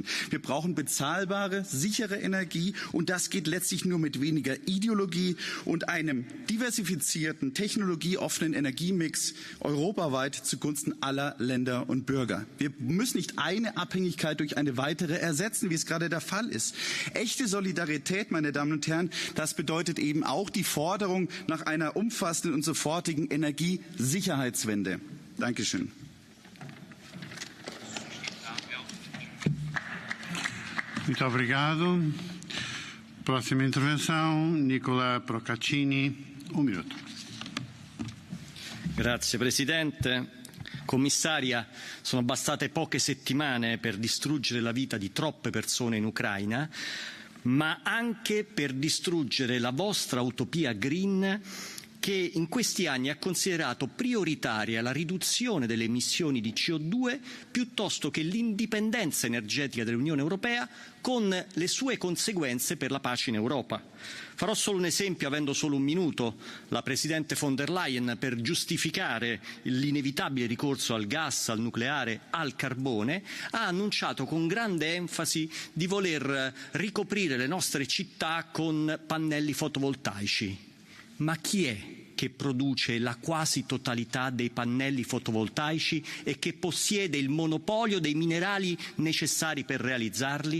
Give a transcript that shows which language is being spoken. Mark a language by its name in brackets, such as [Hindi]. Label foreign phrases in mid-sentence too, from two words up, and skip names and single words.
[German] Wir brauchen bezahlbare, sichere Energie, und das geht letztlich nur mit weniger Ideologie und einem diversifizierten, technologieoffenen Energiemix europaweit zugunsten aller Länder und Bürger. Wir müssen nicht eine Abhängigkeit durch eine weitere ersetzen, wie es gerade der Fall ist. Echte Solidarität, meine Damen und Herren, das bedeutet eben auch die Forderung nach einer umfassenden und sofortigen Energiesicherheitswende. Dankeschön. [Portuguese] Muito obrigado. Próxima intervenção, Nicola Procaccini. Minuto. [Italian] Grazie Presidente. Commissaria, sono bastate poche settimane per distruggere la vita di troppe persone in Ucraina, ma anche per distruggere la vostra utopia green, che in questi anni ha considerato prioritaria la riduzione delle emissioni di CO2 piuttosto che l'indipendenza energetica dell'Unione Europea, con le sue conseguenze per la pace in Europa. Farò solo un esempio, avendo solo un minuto. La Presidente von der Leyen, per giustificare l'inevitabile ricorso al gas, al nucleare, al carbone, ha annunciato con grande enfasi di voler ricoprire le nostre città con pannelli fotovoltaici. Ma chi è che produce la quasi totalità dei pannelli fotovoltaici e che possiede il monopolio dei minerali necessari per realizzarli?